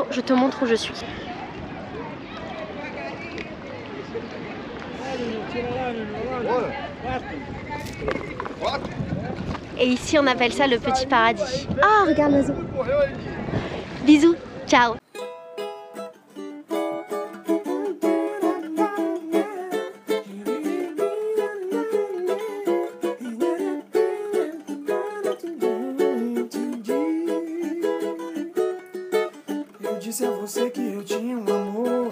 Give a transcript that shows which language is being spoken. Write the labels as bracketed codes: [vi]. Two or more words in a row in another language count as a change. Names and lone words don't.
[fr] Je te montre où je suis. Et ici on appelle ça le petit paradis. Ah, regarde l'oiseau. Bisous, ciao. [pt] Eu disse a você que eu tinha amor.